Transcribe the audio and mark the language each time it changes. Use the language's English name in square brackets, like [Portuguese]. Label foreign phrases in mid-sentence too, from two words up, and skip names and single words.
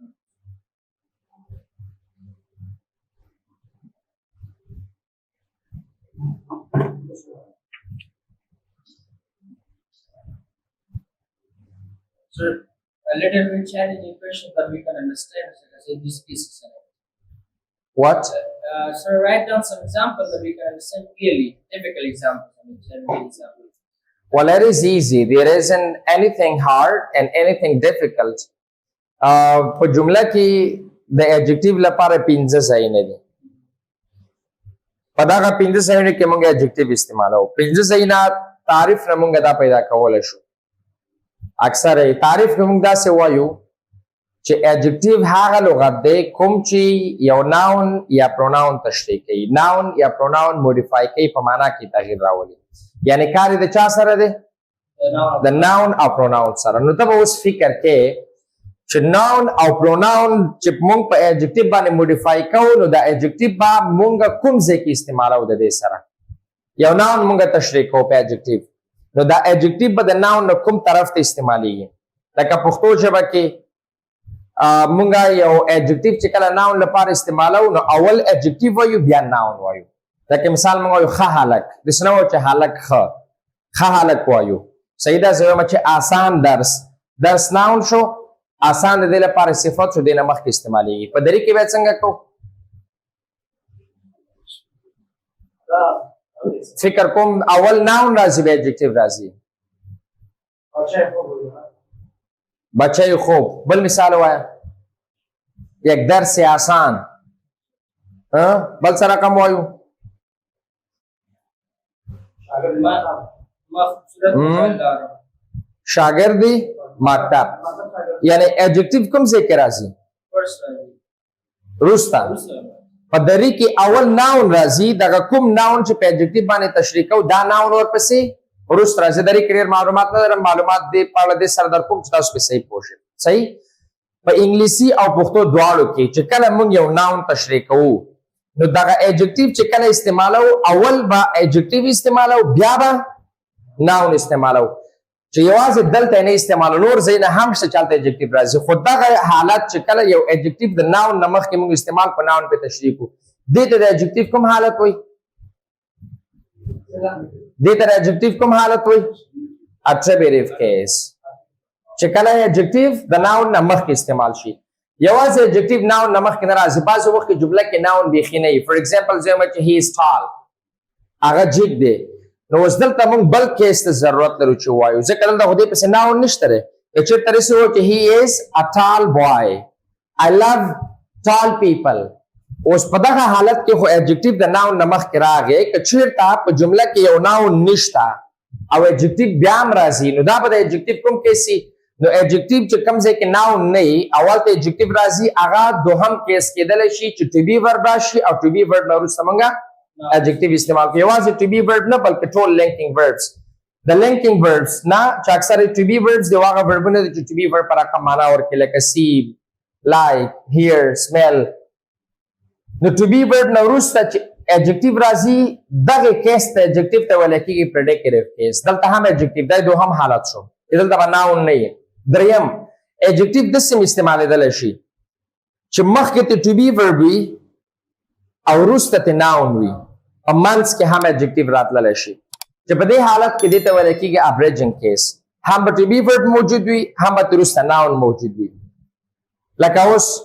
[English] So a little bit challenging question that we can understand in these cases. What? So write down some examples that we can understand clearly. Typical examples. I mean, general examples. Well, it is easy. There isn't anything hard and anything difficult. [Pashto] په جمله کې د adjective لپاره 15 ځایونه دي. په دغه 15 ځایونو کې موږ adjective استعمالو. 15 ځایونه تعریف نه موږ دا پیدا کولای شو. اکثر تعریف کې موږ دا څه وایو چې adjective هغه لغت دی کوم چې یو noun یا pronoun تشریح کوي. noun یا pronoun modify کوي په معنا کې تغییر راولي. یعنی کار د چا سره دی؟ د noun او pronoun سره. نو ته به اوس فکر کې چې noun او pronoun چې موږ په adjective باندې modify کوو نو د adjective به موږ کوم ځای کې استعمالو د دې سره. یو noun موږ تشریح کوو په adjective. نو دا adjective به د noun نه کوم طرف ته استعمالیږي. لکه پښتو ژبه کې موږ یو adjective چې کله noun لپاره استعمالو نو اول adjective وایو بیا noun وایو. لکه مثال موږ وایو ښه هلک. داسې نه وایو چې هلک ښه. ښه هلک وایو. صحیح ده؟ زه وایم چې آسان درس. درس ناون شو آسان د دې لپاره صفت شو دینه مخکې استعمالېږي په دری کې به څنګه کو فکر کوم اول ناون راځي به adjective راځي [Persian] بچه خوب [Pashto] بل مثال وایا [Persian] یک درس آسان [Pashto] بل سره کوم وایو شاگردی مکتب یعنی adjective کوم ځای کې راځي روستا په دری کې اول ناون راځي دغه کوم ناون چې په adjective باندې تشریح کو دا ناون ورپسې روست راځي دری کې ډېر معلومات نه لرم معلومات دې په اړه دې سره در کوم چې تاسو په صحیح پوه شئ صحیح په انګلیسي او پښتو دواړو کې چې کله موږ یو ناون تشریح کوو نو دغه adjective چې کله استعمالو اول به adjective استعمالو بیا به ناون استعمالو چې یوازې دلته نه استعمالو نور ځینې هم څه چلته adjective راځي خو دغه حالت چې کله یو adjective د ناون نه مخکې موږ استعمال په ناون په تشریح کوو دې ته د adjective کوم حالت وایي دې ته adjective کوم حالت وایي [English] attributive case [Pashto] چې کله adjective د ناون نه مخکې استعمال شي یوازې [English] adjective noun [Pashto] نه مخکې نه راځي بعضې وخت کې جمله کې noun بیخي نه وي [English] for example [Pashto] زه وایم چې [English] he is tall [Pashto] هغه جګ دی نو اوس دلته موږ بل کیس ته ضرورت لرو چې ووایو ځکه دلته خو دې پسې noun نشته دی که چېرته داسې ووایو چې [English] he is a tall boy I love tall people [Pashto] اوس په دغه حالت کې خو adjective د noun نه مخکې راغی که چېرته په جمله کې یو noun نشته او adjective بیا هم راځي نو دا به د adjective کوم کیس وي نو adjective چې کوم ځای کې noun نه وي اول ته adjective راځي هغه دوهم کیس کېدلی شي چې [English] to be verb [Pashto] راشي او [English] to be verb [Pashto] نه وروسته موږ adjective استعمال کوو یوازې [English] to be verb [Pashto] نه بلکې ټول [English] linking verbs [Pashto] د [English] linking verbs [Pashto] نه چې اکثره [English] to be verbs [Pashto] دی هغه verbونه دي چې [English] to be verb [Pashto] په رقم معنا ورکوي لکه [English] see like hear smell [Pashto] نو [English] to be verb [Pashto] نه وروسته چې adjective راځي دغه کیس ته adjective ته ویل کېږي [English] predicative case [Pashto] دلته هم adjective دی دوهم حالت شو دلته به noun نه وي دریم adjective داسې استعمالېدلی شي چې مخکې ته [English] to be verb [Pashto] وي او وروسته ته noun وي په منځ کې هم adjective راتللی شي چې په دې حالت کې دې ته ویل کېږي [English] abridging case [Pashto] هم به [English] to be verb [Pashto] موجود وي هم به وروسته noun موجود وي لکه اوس